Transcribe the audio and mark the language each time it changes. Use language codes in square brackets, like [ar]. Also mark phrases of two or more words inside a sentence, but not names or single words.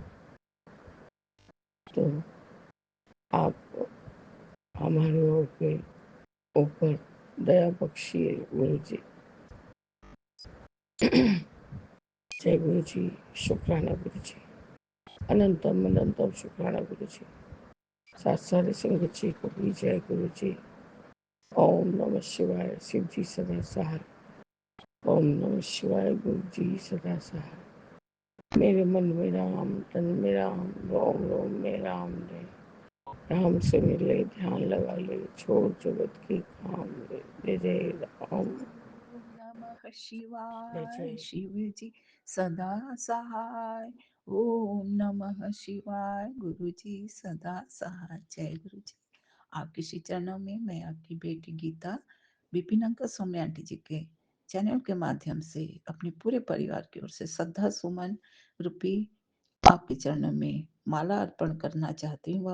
[hi] तो आप हमारे ऊपर दया बख्शिए गुरु जी। जय गुरु जी, शुक्राना गुरु जी, अनंतम अनंतम शुक्राना गुरु जी। सात सारे संगत जी को भी जय गुरु जी। ओम नमः शिवाय, शिव जी सदा सहाय। ओम नमः शिवाय, गुरु जी सदा सहाय। मेरे मन में राम, तन में राम, रोम रोम में राम ले। राम से मिले ध्यान लगा ले, छोड़ जगत की काम ले जय राम। ओम नमः जय शिवाय, जय। शिव जी सदा सहाय। ओम नमः शिवाय, गुरु जी सदा सहाय। जय गुरु जी। आपके श्री चरणों में मैं आपकी बेटी गीता विपिन अंकल सौम्य आंटी जी के चैनल के माध्यम से अपने पूरे परिवार की ओर से श्रद्धा सुमन रूपी आपके चरणों में माला अर्पण करना चाहती हूँ।